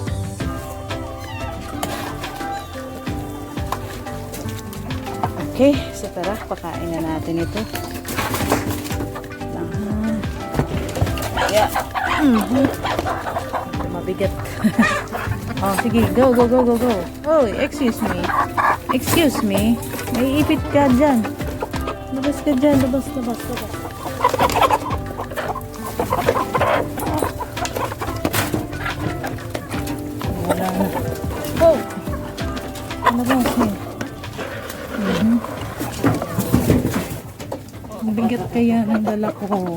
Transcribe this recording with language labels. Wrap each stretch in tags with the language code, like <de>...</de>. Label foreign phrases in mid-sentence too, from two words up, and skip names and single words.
<tl>Okay, so tara, pakain na natin ito. Yeah. Mabigat. Oh, sige,</tl> <en>go. Oh, excuse me. Excuse me,</en> <tl>may ipit ka dyan. Labas ka dyan, labas, labas, labas. Wala na. Oh! Labas eh. Ang bigat kaya ng dala ko.</tl>